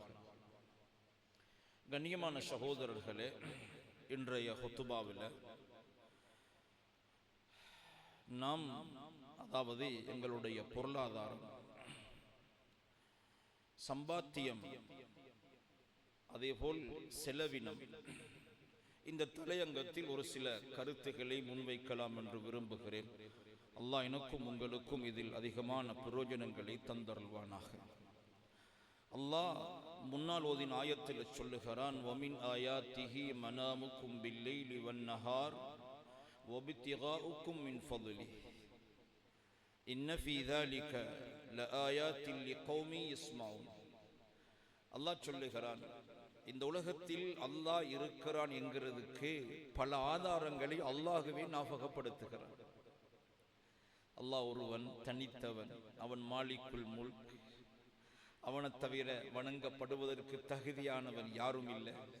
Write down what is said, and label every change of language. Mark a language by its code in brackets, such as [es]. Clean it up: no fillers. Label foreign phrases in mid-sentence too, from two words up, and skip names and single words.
[ta] கண்ணியமான சகோதரர்களே, இன்றைய ஹுத்துபாவில் நாம் அதாவது எங்களுடைய பொருளாதாரம், சம்பாத்தியம், அதேபோல் செலவினம், இந்த தலையங்கத்தில் ஒரு சில கருத்துக்களை முன்வைக்கலாம் என்று விரும்புகிறேன். அல்லாஹ் எனக்கும் உங்களுக்கும் இதில் அதிகமான பிரயோஜனங்களை தந்தருள்வானாக. அல்லாஹ் முன்னால் ஓதின ஆயத்தில் சொல்லுகிறான், [ar] ومن آياته منامكم بالليل والنهار وابتغاؤكم من فضله إن في ذلك لآيات لقوم يسمعون. [ta] அல்லாஹ் சொல்லுகிறான், இந்த உலகத்தில் அல்லாஹ் இருக்கிறான் என்கிறதுக்கு பல ஆதாரங்களை அல்லாஹ்வே ஞாபகப்படுத்துகிறான். அல்லாஹ் ஒருவன் தனித்தவன், அவன் [ar] مالك الملك, [ta] அவனை தவிர வணங்கப்படுவதற்கு தகுதியானவன் யாரும் இல்லை.